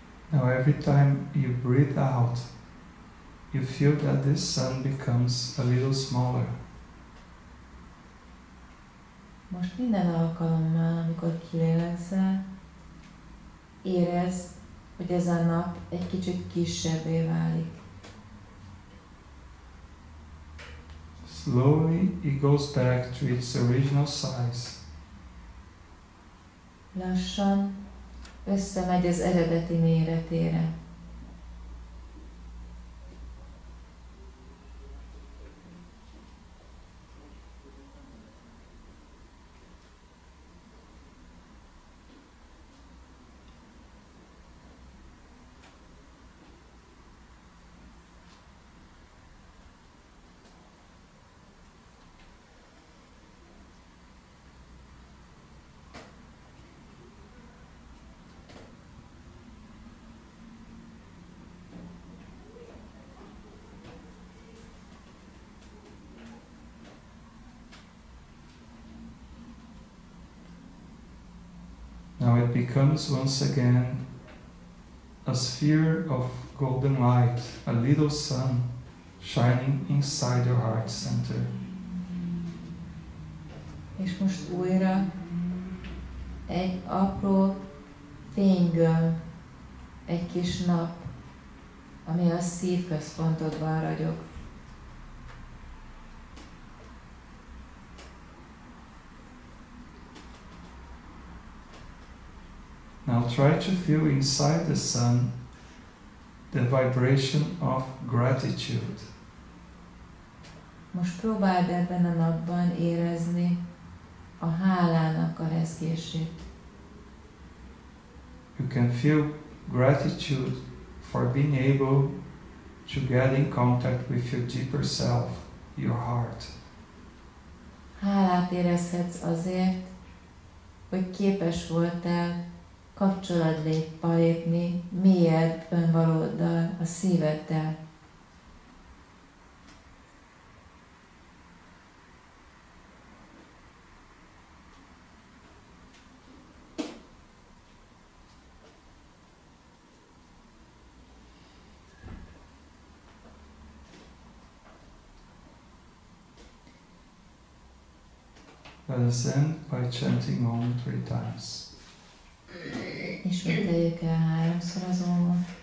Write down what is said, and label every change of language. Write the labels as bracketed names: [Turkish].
[English] Now every time you breathe out, you feel that this sun becomes a little smaller. [Hungarian] Most minden alkalommal, amikor kilélegzel, érezd, hogy ez a nap egy kicsit kisebbé válik. [English] Slowly it goes back to its original size. [Hungarian] Lassan összemegy az eredeti méretére. [English] Now it becomes once again a sphere of golden light, a little sun shining inside your heart center. [Hungarian] És most újra egy apró fénygömb, egy kis nap, ami a szívközpontodban ragyog. [English] Now try to feel inside the sun the vibration of gratitude. [Hungarian] Most próbáld ebben a napban érezni a hálának a rezgését. [English] You can feel gratitude for being able to get in contact with your deeper self, your heart. [Hungarian] Hálát érezhetsz azért, hogy képes voltál kapcsolatba lépni mélyebb önvalóddal, a szíveddel. [English] Let us end by chanting Om 3 times. [Hungarian] Ismételjük el 3-szor az Omot.